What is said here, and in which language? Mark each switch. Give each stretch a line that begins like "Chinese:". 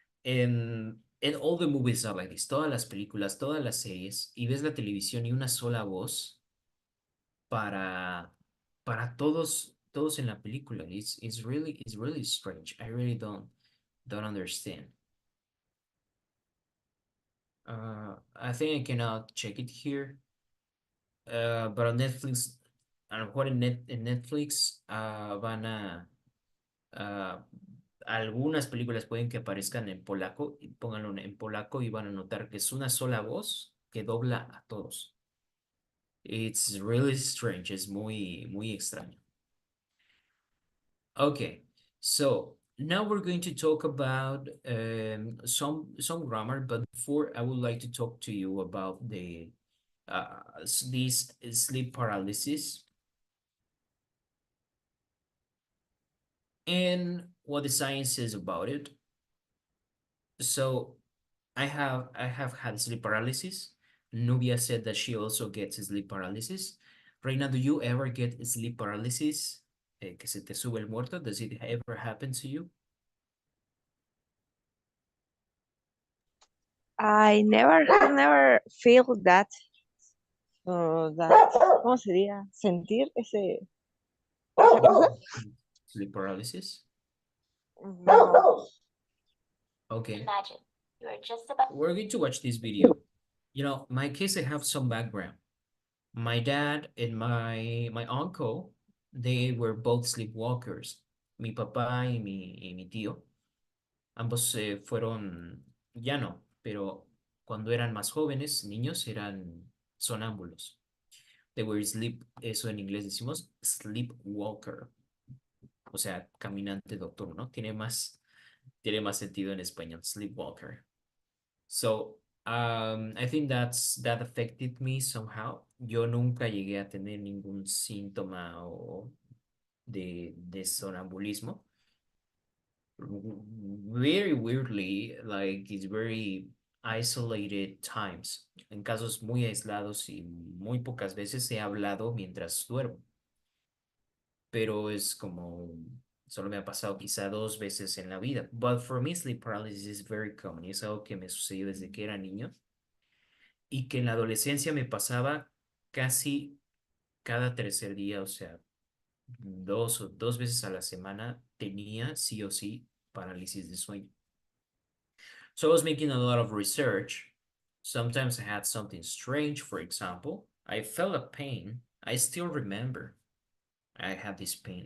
English: And all the movies are like this,
Spanish: todas las películas, todas las series, y ves la televisión y una sola voz para, para todos en la película.
English: It's really strange. I really don't understand. I think I cannot check it here.
Spanish: But on Netflix, a lo mejor en Netflix van a algunas películas pueden que aparezcan en polaco y pónganlo en polaco y van a notar que es una sola voz que dobla a todos.
English: It's really strange,
Spanish: es muy extraño.
English: Okay, so now we're going to talk about some grammar, but before I would like to talk to you about this sleep paralysis and what the science says about it. So I have had sleep paralysis. Nubia said that she also gets sleep paralysis. Reina, do you ever get sleep paralysis?
Spanish: Que se te sube el muerto?
English: Does it ever happen to you? I never feel that,
Spanish: ¿cómo sería? Sentir esa cosa.
English: Sleep paralysis? No. Okay. Imagine you are just about We're going to watch this video. You know, my case, I have some background. My dad and my uncle, they were both sleepwalkers.
Spanish: Mi papá y mi tío. Ambos fueron, ya no, pero cuando eran más jóvenes, niños, eran sonámbulos.
English: They were sleep,
Spanish: eso en inglés decimos sleepwalker, o sea, caminante nocturno, ¿no? Tiene más sentido en español, sleepwalker.
English: So, I think that affected me somehow.
Spanish: Yo nunca llegué a tener ningún síntoma de sonambulismo.
English: Very weirdly, like it's very isolated times.
Spanish: En casos muy aislados y muy pocas veces he hablado mientras duermo. Pero es como, solo me ha pasado quizá 2 veces en la vida.
English: But for me, sleep paralysis is very common.
Spanish: Es algo que me sucedió desde que era niño y que en la adolescencia me pasaba casi cada tercer día, o sea, dos veces a la semana tenía sí o sí parálisis de sueño.
English: So I was making a lot of research. Sometimes I had something strange, for example. I felt a pain. I still remember I had this pain.